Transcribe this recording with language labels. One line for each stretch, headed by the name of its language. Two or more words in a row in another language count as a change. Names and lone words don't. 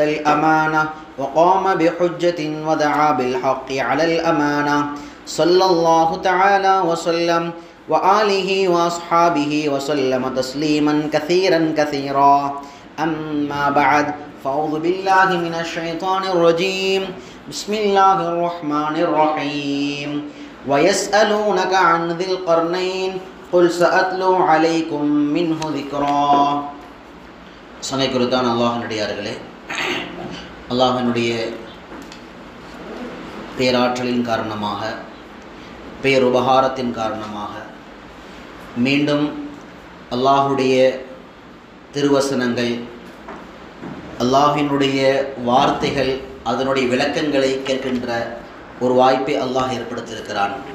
Arabic: الأمانة وقام بحجة ودعا بالحق على الأمانة صلى الله تعالى وسلم وآله وأصحابه وسلم تسليما كثيرا أما بعد فأعوذ بالله من الشيطان الرجيم بسم الله الرحمن الرحيم ويسألونك عن ذي القرنين قل سأتلو عليكم منه ذكرا.
Tamil: சங்கைக்குருத்தான் அல்லாஹினுடையார்களே, அல்லாஹினுடைய பேராற்றலின் காரணமாக, பேருபகாரத்தின் காரணமாக மீண்டும் அல்லாஹுடைய திருவசனங்கள், அல்லாஹினுடைய வார்த்தைகள், அதனுடைய விளக்கங்களை கேட்கின்ற ஒரு வாய்ப்பை அல்லாஹ் ஏற்படுத்தியிருக்கிறான்.